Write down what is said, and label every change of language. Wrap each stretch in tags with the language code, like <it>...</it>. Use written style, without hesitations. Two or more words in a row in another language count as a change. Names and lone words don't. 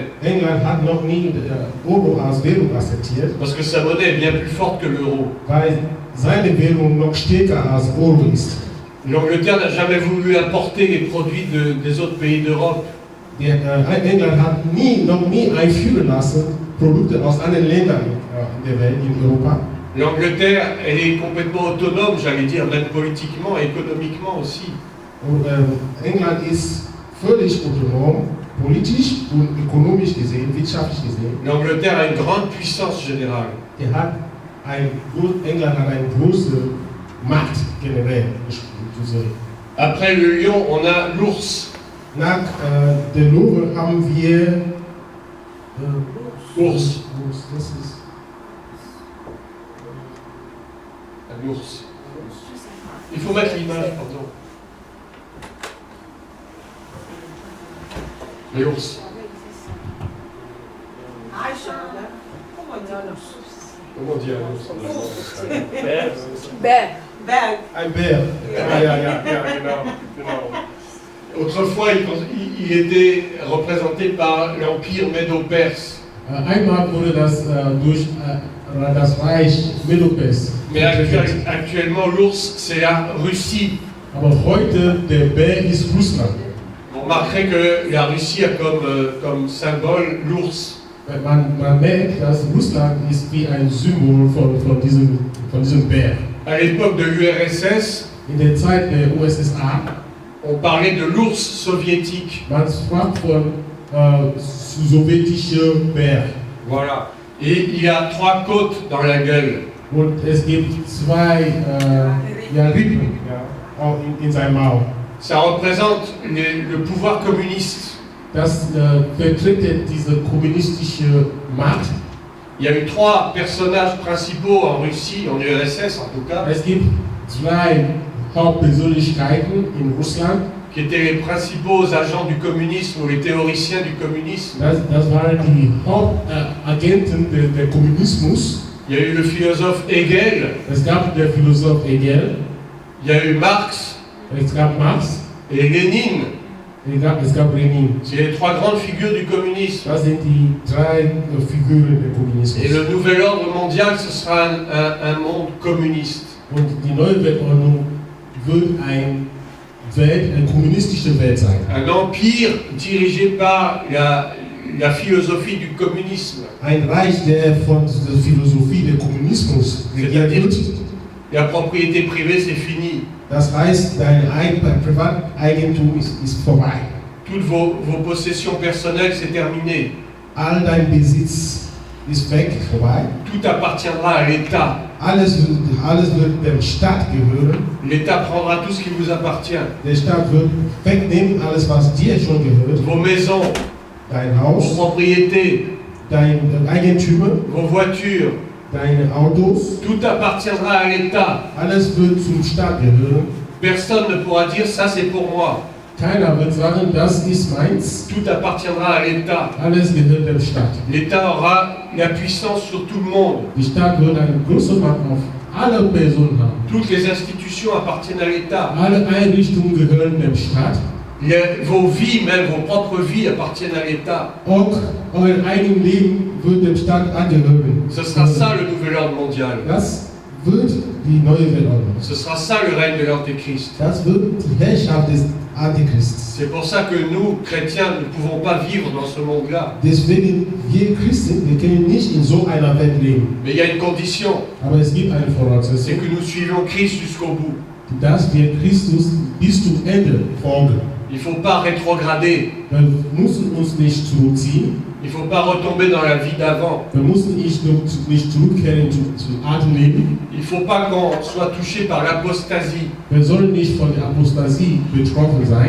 <de>England hat noch nie Euro als Währung akzeptiert,</de> <fr>parce que sa monnaie est bien plus forte que l'euro.</fr> <de>weil seine Währung noch stärker als Euro ist.</de> <fr>L'Angleterre n'a jamais voulu importer les produits des autres pays d'Europe.</fr> <de>England hat noch nie einführen lassen Produkte aus anderen Ländern der Welt, in Europa.</de> <fr>L'Angleterre, elle est complètement autonome, j'allais dire, même politiquement et économiquement aussi.</fr> <de>Und England ist völlig autonom, politisch und ökonomisch gesehen, wirtschaftlich gesehen.</de> <fr>L'Angleterre a une grande puissance générale.</fr> <de>England hat eine große Macht generell.</de> <fr>Après le lion, on a l'ours.</fr> <de>Nach der Löwe haben wir</de> <fr>Ours.</fr> <de>Das ist</de> <fr>Un ours. Il faut mettre l'image, pardon. L'ours. Comment on dit un ours en allemand?</fr> <de>Bär. ein Bär. Ja, genau.</de> <fr>Autrefois, il était représenté par l'Empire médo-perse.</fr> <de>Einmal wurde das durch das Reich Medo-Perse.</de> <fr>Mais actuellement, l'ours, c'est la Russie.</fr> <de>Aber heute der Bär ist Russland.</de> <fr>Vous remarquerez que la Russie a comme symbole l'ours.</fr> <de>Man merkt, dass Russland ist wie ein Symbol von diesem Bär.</de> <fr>À l'époque de l'URSS,</fr> <de>In der Zeit der USSR,</de> <fr>on parlait de l'ours soviétique.</fr> <de>man sprach von sowjetischer Bär.</de> <fr>Voilà. Et il a 3 côtes dans la gueule.</fr> <de>Und es gibt zwei Rippen auch in seinem Maul.</de> <fr>Ça représente le pouvoir communiste.</fr> <de>Das vertritt diese kommunistische Macht.</de> <fr>Il y a eu 3 personnages principaux en Russie, en URSS en tout cas,</fr> <de>Es gibt zwei Hauptpersönlichkeiten in Russland.</de> <fr>qui étaient les principaux agents du communisme ou les théoriciens du communisme.</fr> <de>Das waren die Hauptagenten der Kommunismus.</de> <fr>Il y a eu le philosophe Hegel,</fr> <de>Es gab der Philosoph Hegel,</de> <fr>il y a eu Marx</fr> <de>es gab Marx,</de> <fr>et Lénine.</fr> <de>es gab Lenin.</de> <fr>C'est les 3 grandes figures du communisme.</fr> <de>Das sind die drei Figuren des Kommunismus.</de> <fr>Et le nouvel ordre mondial, ce sera un monde communiste.</fr> <de>Und die neue Weltordnung wird eine kommunistische Welt sein.</de> <fr>Un empire dirigé par la philosophie du communisme.</fr> <de>Ein Reich, der von der Philosophie des Kommunismus regiert wird.</de> <fr>La propriété privée, c'est fini.</fr> <de>Das heißt, dein Privateigentum ist vorbei.</de> <fr>Toutes vos possessions personnelles, c'est terminé.</fr> <de>All dein Besitz ist weg, vorbei.</de> <fr>Tout appartiendra à l'État.</fr> <de>Alles wird dem Staat gehören.</de> <fr>L'État prendra tout ce qui vous appartient.</fr> <de>Der Staat wird wegnehmen, alles was dir schon gehört.</de> <fr>Vos maisons,</fr> <de>Dein</de> <fr>vos</fr> <de>Haus,</de> <fr>propriétés,</fr> <de>dein Eigentümer,</de> <fr>vos voitures.</fr> <de>deine Autos.</de> <fr>Tout appartiendra à l'État.</fr> <de>Alles wird zum Staat gehören.</de> <fr>Personne ne pourra dire ça c'est pour moi.</fr> <de>Keiner wird sagen, das ist meins.</de> <fr>Tout appartiendra à l'État.</fr> <de>Alles gehört dem Staat.</de> <fr>L'État aura la puissance sur tout le monde.</fr> <de>Die Staat wird eine große Macht auf alle Personen haben.</de> <fr>Toutes les institutions appartiennent à l'État.</fr> <de>Alle Einrichtungen gehören dem Staat.</de> <fr>Vos vies, même vos propres vies, appartiennent à l'État.</fr> <de>Auch euer eigenes Leben wird dem Staat angehören.</de> <fr>Ce sera ça le nouvel ordre mondial.</fr> <de>Das wird die neue Weltordnung.</de> <fr>Ce sera ça le règne de l'Antéchrist.</fr> <de>Das wird die Herrschaft des Antichrists.</de> <fr>C'est pour ça que nous, chrétiens, ne pouvons pas vivre dans ce monde-là.</fr> <de>Deswegen, wir Christen, wir können nicht in so einer Welt leben.</de> <fr>Mais il y a une condition,</fr> <de>Aber es gibt eine</de> <fr>c'est</fr> <de>Voraussetzung,</de> <fr>que nous suivions Christ jusqu'au bout.</fr> <de>dass wir Christus bis zum Ende folgen.</de> <fr>Il ne faut pas rétrograder.</fr> <de>Wir müssen uns nicht zurückziehen.</de> <fr>Il ne faut pas retomber dans la vie d'avant.</fr> <de>Wir müssen nicht zurückkehren zu alten Leben.</de> <fr>Il ne faut pas qu'on soit touché par l'apostasie.</fr> <de>Wir sollen nicht von der Apostasie betroffen sein.</de>